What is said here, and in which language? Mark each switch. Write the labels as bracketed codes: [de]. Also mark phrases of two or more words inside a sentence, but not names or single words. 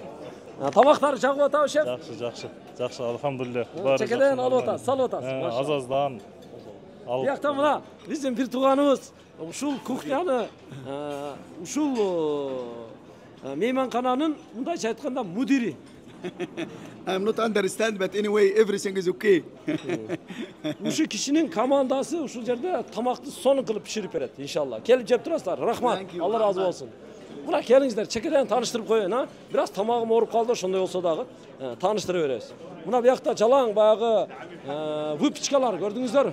[ky] Тамактары жагып атабы шеф? Жакшы, алхамдулилlah. Чекеден алып атасыз, салып атасыз. Азаздан алып. Биякта мына биздин бир тууганыбыз ушул кухняны, ушул мейманкананын мындайча айтканда мудири. [en] I'm not understand, but anyway, everything is okay. [ky] Ушу кишинин командасы ушул жерде тамакты сонун кылып пиширип берет, иншалла. Келип жеп турасыздар. Рахмат. Алла разы болсун. Мына келиңиздер, чекеден тааныштырып коеюн, Бираз тамагым ооруп калды, ошондой болсо дагы тааныштырып беребиз. Мына биякта жалаң баягы выпечкалар көрдүңүздөр?